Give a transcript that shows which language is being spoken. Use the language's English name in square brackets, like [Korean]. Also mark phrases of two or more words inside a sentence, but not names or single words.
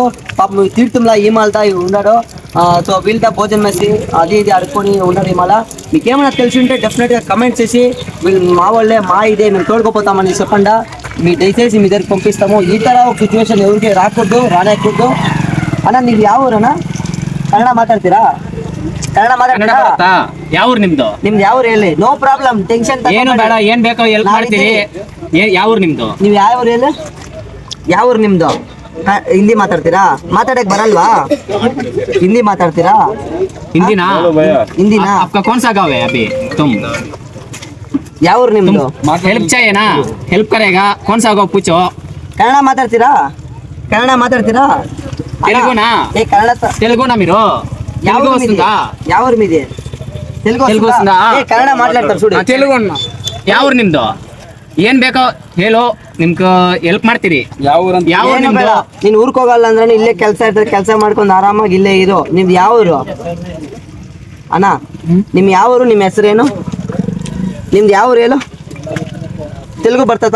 [Telugu] పాపం తీర్థంలా ఈ మాలతా ఉన్నాడు. సో వీళ్ళతో భోజనం వేసి అది ఇది ఆడుకొని ఉన్నాడు. ఈ మాల మీకేమన్నా తెలిసి ఉంటే డెఫినెట్గా కమెంట్స్ చేసి వీళ్ళు మా వాళ్ళే, మా ఇదే, మేము తోడుకోపోతామని చెప్పండా. మీ దయచేసి మీ దగ్గరికి పంపిస్తాము. ఈ ತರ ఒక ಸಿಚುವೇಶನ್ ఎవరికి రాకూడదు, రానేకూడదు. [Kannada] అన్న ನೀವು ಯಾವ ಊರಣ್ಣ? ಕನ್ನಡ ಮಾತಾಡ್ತೀರಾ? ಕನ್ನಡ ಮಾತಾಡ್ತೀರಾ? ಯಾವ ಊರು ನಿಮ್ದು? ನಿಮ್ದು ಯಾವ ಊರು ಹೇಳಿ, [English] no problem, [Kannada] ಟೆನ್ಷನ್ ಏನು ಬೇಡ, ಏನ್ ಬೇಕೋ ಹೆಲ್ಪ್ ಮಾಡ್ತೀರಿ. ಯಾವ ಊರು ನಿಮ್ದು? ನೀವು ಯಾವ ಊರು ಹೇಳಿ, ಯಾವ ಊರು ನಿಮ್ದು? ಹಿಂದಿ ಮಾತಾಡ್ತೀರಾ? ಮಾತಾಡಕ್ ಬರಲ್ವಾ? ಹಿಂದಿ ಮಾತಾಡ್ತೀರಾ? ಹಿಂದಿನಾ? ಹಿಂದಿನಾ? [Hindi] आपका कौन सा गाँव है अभी तुम? [Kannada] ಯಾವ ಊರು ನಿಮ್ದು? [Hindi] हेल्प चाहिए ना, हेल्प करेगा. कौन सा गाँव पूछो. [Kannada] ಕನ್ನಡ ಮಾತಾಡ್ತೀರಾ? ಕನ್ನಡ ಮಾತಾಡ್ತೀರಾ? [Telugu] తెలుగునా? ఏ కన్నడ తెలుగునా మీరు? తెలుగు వస్తుందా? [Kannada] ಯಾವ ಊರು [Telugu] మీది? తెలుగు వస్తుందా? [Kannada] ఏ ಕನ್ನಡ ಮಾತಾಡ್ತಾರೆ చూడు. తెలుగు ಯಾವ ಊರು ನಿಮ್ದು? ಏನ್ ಬೇಕೋ ಹೇಳು, ನಿಮ್ಗೆ ಹೆಲ್ಪ್ ಮಾಡ್ತೀರಿ. ಯಾವ ಊರು ನಿಮ್ದು? ನೀನ್ ಊರ್ಕ್ ಹೋಗಲ್ಲ ಅಂದ್ರೆ ಇಲ್ಲೇ ಕೆಲಸ ಇರ್ತದೆ, ಕೆಲಸ ಮಾಡ್ಕೊಂಡು ಆರಾಮಾಗಿ ಇಲ್ಲೇ ಇರು. ನಿಮ್ದು ಯಾವ ಊರು ಅಣ್ಣ? ನಿಮ್ ಯಾವ ಊರು? ನಿಮ್ಮ ಹೆಸರೇನು? ನಿಮ್ದು ಯಾವ ಊರು ಹೇಳು? ತೆಲುಗು ಬರ್ತದಾ?